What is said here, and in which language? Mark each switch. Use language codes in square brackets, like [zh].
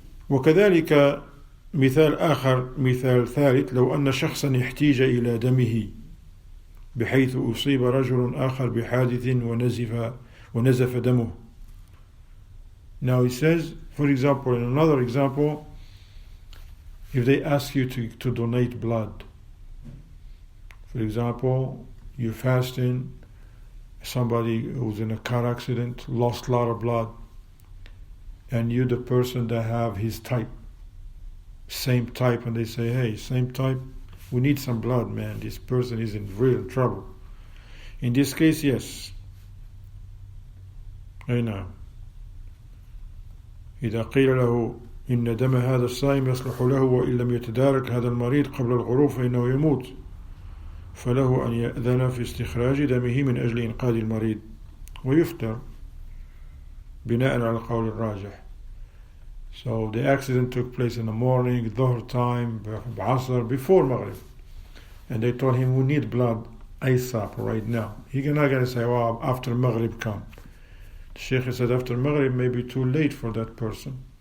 [ar] وكذلك مثال آخر، مثال ثالث، لو أن شخصا احتيج إلى دمه بحيث أصيب رجل آخر بحادث ونزف دمه. [en] Now he says, for example, in another example, if they ask you to donate blood, for example, you're fasting, somebody who's in a car accident lost a lot of blood, and you're the person that have his type, same type, and they say, hey, same type, we need some blood, man, this person is in real trouble. In this case, yes. [ar] أي نعم. إذا قيل له إن دم هذا الصائم يصلح له وإن لم يتدارك هذا المريض قبل الغروب فإنه يموت فله أن يأذن في استخراج دمه من أجل إنقاذ المريض ويفطر بناء على القول الراجح. [en] So the accident took place in the morning, Dhuhr time, Asr, before Maghrib, and they told him we need blood ASAP right now. He's not going to say, well, after Maghrib come. The Sheikh said after Maghrib may be too late for that person.